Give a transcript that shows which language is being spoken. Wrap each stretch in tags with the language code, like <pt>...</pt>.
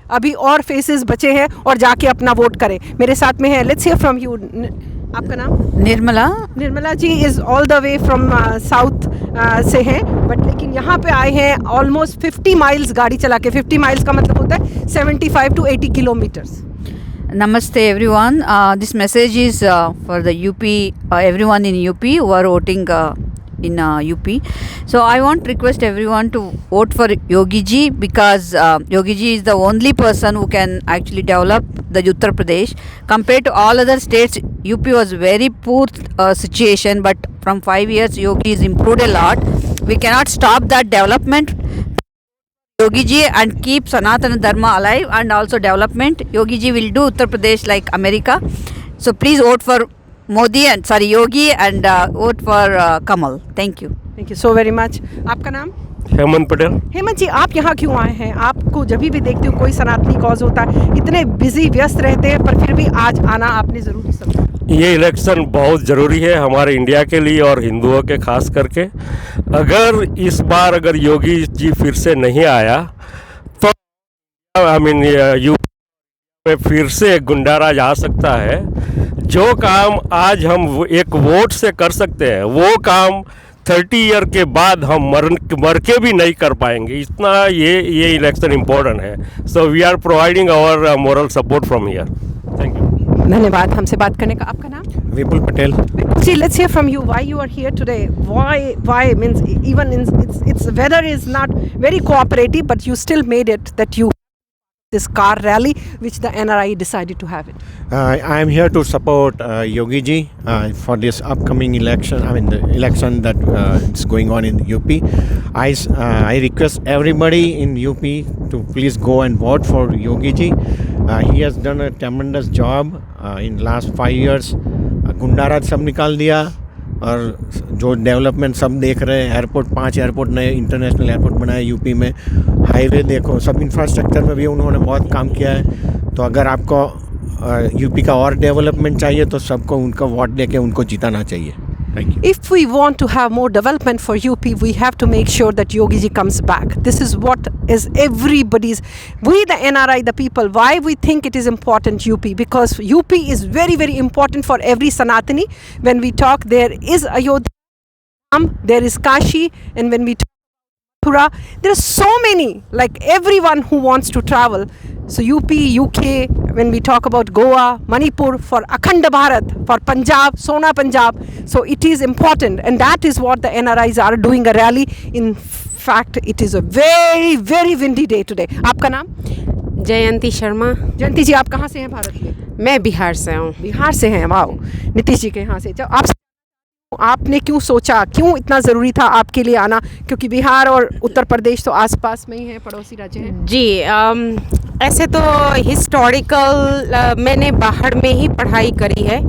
<hi>अभी और फेसेस बचे हैं और जाके अपना वोट करें. मेरे साथ में है,</hi> <en>Let's hear from you.</en> <hi>आपका नाम? Nirmala. Nirmala ji</hi> <en>is all the way from south</en> <hi>से हैं, बट लेकिन यहाँ पे आए हैं ऑलमोस्ट 50 माइल्स गाड़ी चला के. 50 माइल्स का मतलब होता है 75 to 80 kilometres.</hi> <en>Namaste everyone. This message is for the UP, everyone in UP who are voting in UP. So I want to request everyone to vote for Yogi ji because Yogi ji is the only person who can actually develop the Uttar Pradesh. Compared to all other states, UP was very poor situation, but from 5 years Yogi has improved a lot. We cannot stop that development. Yogi ji and keep Sanatana Dharma alive and also development. Yogi ji will do Uttar Pradesh like America. So please vote for Yogi and vote for Kamal. Thank you. Thank you so very much.</en> <hi>आपका नाम? हेमंत पटेल. हेमंत जी, आप यहाँ क्यों आए हैं? आपको जब भी देखते हो कोई सनातनी कॉज होता है, इतने बिजी व्यस्त रहते हैं पर फिर भी आज आना आपने ज़रूरी समझा. ये इलेक्शन बहुत ज़रूरी है हमारे इंडिया के लिए और हिंदुओं के खास करके. अगर इस बार अगर योगी जी फिर से नहीं आया तो यूपी में फिर से गुंडाराज आ सकता है. जो काम आज हम एक वोट से कर सकते हैं वो काम 30 ईयर के बाद हम मर के भी नहीं कर पाएंगे. इतना ये इलेक्शन इम्पोर्टेंट है.</hi> <en>So we are providing our moral support from here. Thank you.</en> <hi>धन्यवाद हमसे बात करने का. आपका नाम? विपुल Patel.</hi> <en>See, let's hear from you. Why you are here today? Why means even in it's weather is not very cooperative, but you still made it that you this car rally which the NRI decided to have it. I am here to support Yogi ji for this upcoming election. I mean the election that is going on in UP. I request everybody in UP to please go and vote for Yogi ji. He has done a tremendous job in last 5 years.</en> <hi>Goonda raj सब निकाल दिया और जो development सब देख रहे हैं. Airport 5 airport नए इंटरनेशनल एयरपोर्ट बनाए यूपी में. हाईवे देखो, सब इंफ्रास्ट्रक्चर में भी उन्होंने बहुत काम किया है. तो अगर आपको यूपी का और डेवलपमेंट चाहिए तो सबको उनका वोट देके उनको जिताना चाहिए.</hi> <en>Thank you. If we want to have more development for UP, we have to make sure that Yogi ji comes back. This is what is everybody's. We, the NRI, the people, why we think it is important UP? Because UP is very, very important for every Sanatani. When we talk, there is Ayodhya, there is Kashi, and when we talk Mathura, there are so many, like everyone who wants to travel. So UP, UK, when we talk about Goa, Manipur, for Akhanda Bharat, for Punjab, Sona Punjab, so it is important, and that is what the NRIs are doing a rally. In fact, it is a very, very windy day today.</en> <hi>आपका नाम? जयंती शर्मा. जयंती जी, आप कहाँ से हैं भारत में? मैं बिहार से हूँ. बिहार से हैं. वाओ. नीतीश जी के यहाँ से. जब आप आपने क्यों सोचा, क्यों इतना ज़रूरी था आपके लिए आना, क्योंकि बिहार और उत्तर प्रदेश तो आसपास में ही है, पड़ोसी राज्य हैं? जी ऐसे तो हिस्टोरिकल मैंने बाहर में ही पढ़ाई करी है।</hi>